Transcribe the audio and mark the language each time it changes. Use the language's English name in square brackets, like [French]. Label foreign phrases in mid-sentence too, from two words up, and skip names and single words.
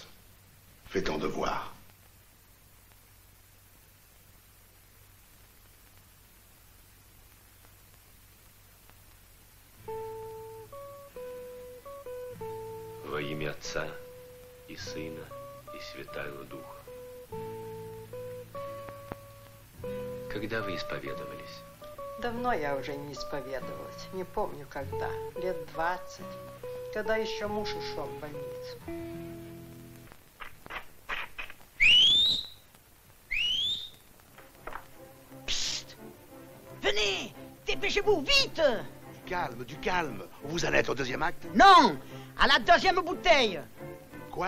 [French] Fais ton devoir. [Russian] Во имя Отца и Сына и Святаго Духа. Когда вы исповедовались? Давно я уже не исповедовалась. Не помню когда. Лет 20. Когда еще муж ушел в больницу. [French] Venez, dépêchez-vous, vite! Du calme. Vous allez être au deuxième acte? Non, à la deuxième bouteille. Quoi?